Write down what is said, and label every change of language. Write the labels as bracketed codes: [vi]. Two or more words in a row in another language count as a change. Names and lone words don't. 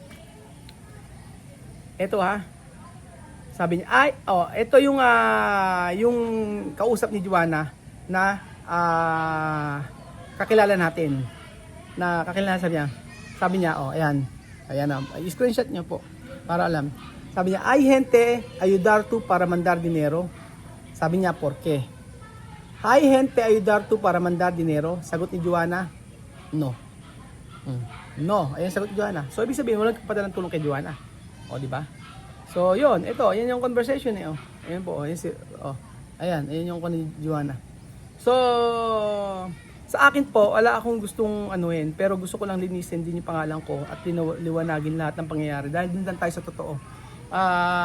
[tl] Ito Sabi niya, ito yung kausap ni Joanna na kakilala natin. Sabi niya, ayan. Ayan screenshot niyo po para alam. [es] Sabi niya, ay gente, ayudar tu para mandar dinero. [tl] Sabi niya, [es] ¿por qué? Hi gente, ayudar tu para mandar dinero. [tl] Sagot ni Joanna, no. No, ayan sagot ni Joanna. So ibig sabihin, walang kapadalang tulong kay Joanna. Di ba? So yun, ayan yung conversation Ayan po, ayan yung ni Joanna. So sa akin po, wala akong gustong anuhin, pero gusto ko lang linisin din yung pangalan ko at liwanagin lahat ng pangyayari dahil din tayo sa totoo.